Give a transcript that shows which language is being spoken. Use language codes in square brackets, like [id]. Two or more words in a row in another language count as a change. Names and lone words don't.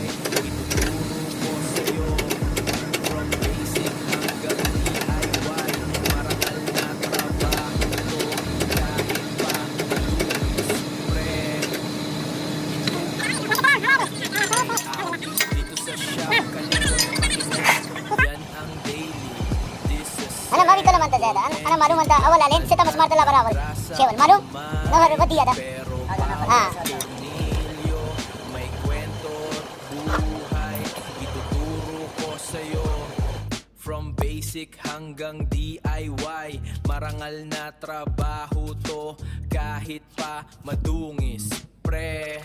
[tl] Ituturo ko sa'yo, [en] from basic [tl] hanggang DIY. Marangal na trabaho to, kahit pa madungis, pre. Dito sa shop, kalikot makina, yan ang daily. [ar] أنا ما بيتكلم أنت زيادة، أنا معلوم أنت أول عليك ستة مسمار طلع برابر شيء معلوم؟ نهر بدي هذا [tl] Pero bawat tornilyo, may kwento at buhay. Ituturo ko sa'yo, [en] from basic [tl] hanggang DIY. Marangal na trabaho to, kahit pa madungis, pre.